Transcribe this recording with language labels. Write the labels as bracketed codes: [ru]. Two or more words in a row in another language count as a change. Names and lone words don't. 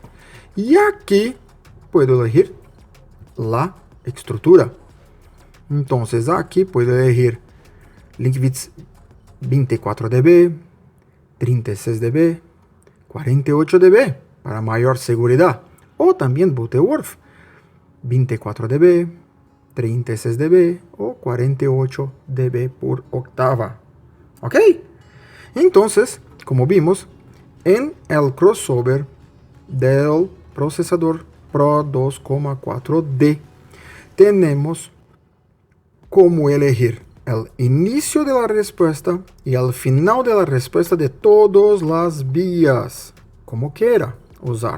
[es] Y aquí puedo elegir la estructura. Entonces aquí puedo elegir Linkvitz 24 dB, 36 dB, 48 dB para mayor seguridad. O también Butterworth 24 dB, 36 dB o 48 dB por octava. ¿Ok? Entonces, como vimos, en el crossover del procesador Pro 2,4D tenemos cómo elegir el inicio de la respuesta y el final de la respuesta de todas las vías, como quiera usar.